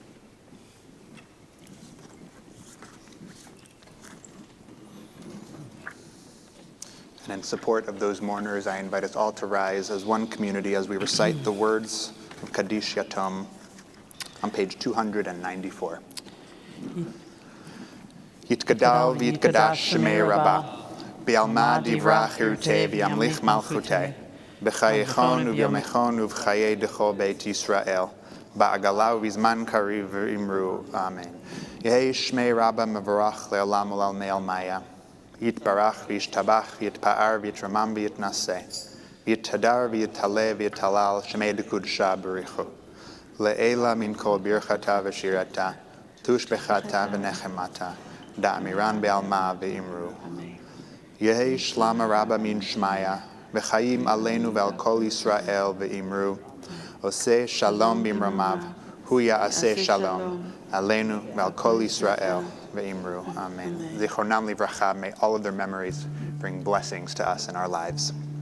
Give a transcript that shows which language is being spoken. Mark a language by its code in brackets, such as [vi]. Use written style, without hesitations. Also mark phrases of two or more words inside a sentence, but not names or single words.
[en] And in support of those mourners, I invite us all to rise as one community as we recite the words of Kaddish Yatom on page 294. [arc] יתגדל ויתקדש שמיה רבא בעלמא די ברא כרעותיה וימליך מלכותיה בחייכון וביומיכון ובחיי דכל בית ישראל, בעגלא ובזמן קריב ואמרו. אמן יהא שמיה רבא מברך לעלם ולעלמי עלמיא. יתברך וישתבח ויתפאר ויתרומם ויתנשא ויתהדר ויתעלה ויתהלל שמיה דקודשא בריך הוא. לעלא מן כל ברכתא ושירתא תשבחתא ונחמתא דאמירן בעלמא ואמרו. יהא שלמא רבא מן שמיא וחיים עלינו ועל כל ישראל ואמרו. [he] עושה שלום במרומיו הוא יעשה שלום עלינו ועל כל ישראל ואמרו. Amen. זכרונם לברכה, [en] may all of their memories bring blessings to us in our lives.